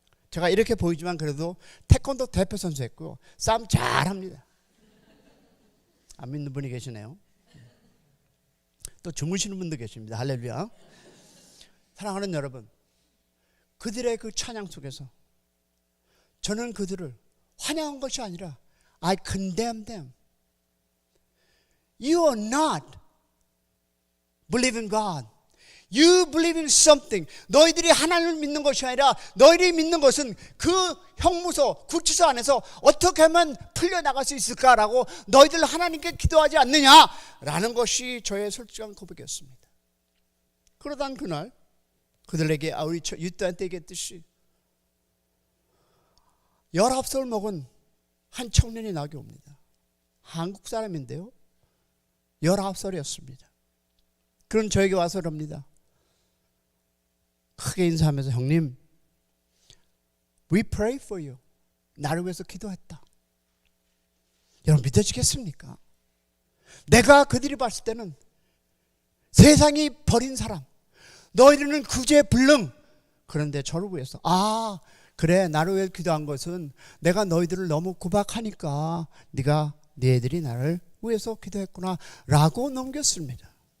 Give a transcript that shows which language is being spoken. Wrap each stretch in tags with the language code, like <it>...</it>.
<ko>제가 이렇게 보이지만 그래도 태권도 대표 선수 했고요, 싸움 잘합니다. 안 믿는 분이 계시네요. 또 주무시는 분도 계십니다. 할렐루야. 사랑하는 여러분, 그들의 그 찬양 속에서 저는 그들을 환영한 것이 아니라</ko> <en>I condemn them. You are not believing God. You believe in something.</en> <ko>너희들이 하나님을 믿는 것이 아니라 너희들이 믿는 것은 그 형무소, 구치소 안에서 어떻게 하면 풀려나갈 수 있을까라고 너희들 하나님께 기도하지 않느냐라는 것이 저의 솔직한 고백이었습니다. 그러던 그날 그들에게, 우리 유다한테 얘기했듯이 19살 먹은 한 청년이 나게 옵니다. 한국 사람인데요, 19살이었습니다. 그런 저에게 와서 그럽니다. 크게 인사하면서, 형님,</ko> <en>we pray for you.</en> <ko>나를 위해서 기도했다. 여러분 믿어지겠습니까? 내가 그들이 봤을 때는 세상이 버린 사람, 너희들은 구제불능. 그런데 저를 위해서, 그래, 나를 위해 기도한 것은 내가 너희들을 너무 구박하니까 너희들이 나를 위해서 기도했구나 라고 넘겼습니다.</ko>